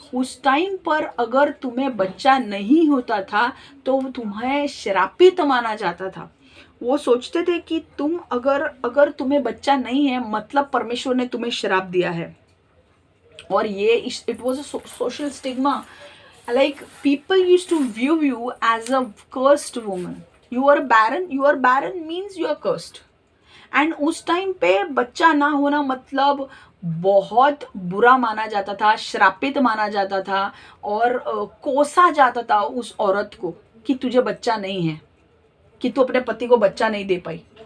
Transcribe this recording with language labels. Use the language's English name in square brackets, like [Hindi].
[Hindi] उस टाइम पर अगर तुम्हें बच्चा नहीं होता था तो तुम्हें श्रापित माना जाता था। वो सोचते थे कि तुम अगर तुम्हें बच्चा नहीं है मतलब परमेश्वर ने तुम्हें श्राप दिया है। और ये [English] It was a social stigma, like people used to view you as a cursed woman. You are barren means you are cursed. [Hindi] And उस टाइम पे बच्चा ना होना मतलब बहुत बुरा माना जाता था, श्रापित माना जाता था और कोसा जाता था उस औरत को कि तुझे बच्चा नहीं है, कि तू अपने पति को बच्चा नहीं दे पाई।